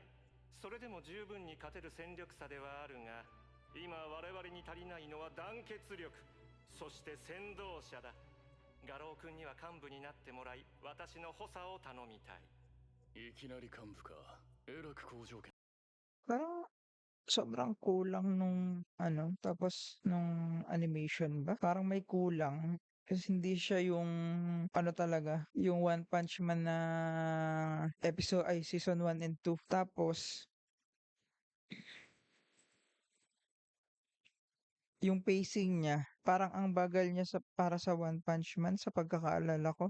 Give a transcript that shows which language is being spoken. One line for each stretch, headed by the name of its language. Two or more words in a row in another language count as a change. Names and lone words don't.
Japanese: それでも十分に勝てる戦力差ではあるが、今我々に足りないのは団結力、そして先導者だ。ガロー君には幹部になってもらい、私の補佐を頼みたい。いきなり幹部か。えらく好条件。
Filipino: Parang sobrang kulang nung ano, tapos nung animation ba? Parang may kulang. Kasi hindi siya yung ano talaga, yung One Punch Man na season 1 and 2. Tapos yung pacing niya, parang ang bagal niya para sa One Punch Man sa pagkakaalala ko.